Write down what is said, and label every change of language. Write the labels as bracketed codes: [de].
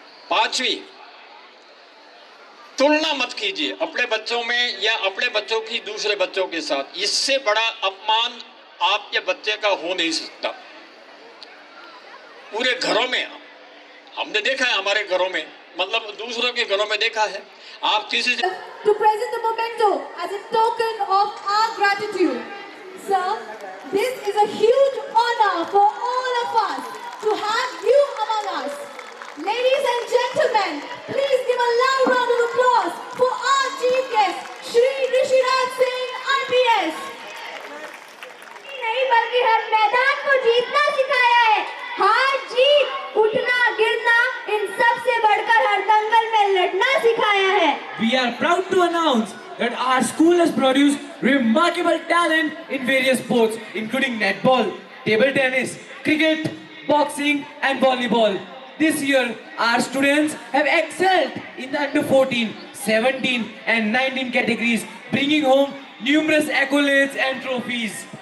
[hi] 5वीं, तुलना मत कीजिए अपने बच्चों में या अपने बच्चों की दूसरे बच्चों के साथ। इससे बड़ा अपमान आपके बच्चे का हो नहीं सकता। पूरे घरों में हमने देखा है, हमारे घरों में, मतलब दूसरों के घरों में देखा है, आप किसी से [en] to present the memento as a token of our gratitude. Sir, this is a huge honor for all of us to have you among us. Ladies and gentlemen, please give a loud round of applause for our chief guest, Shri Rishiraj Singh, IPS. [hi] नहीं बल्कि हर मैदान को जीतना सिखाया है। हार जीत, उठना गिरना, इन सब से बढ़कर हर दंगल में लड़ना सिखाया है। [en] We are proud to announce that our school has produced remarkable talent in various sports, including netball, table tennis, cricket, boxing, and volleyball. This year, our students have excelled in the under 14, 17, and 19 categories, bringing home numerous accolades and trophies.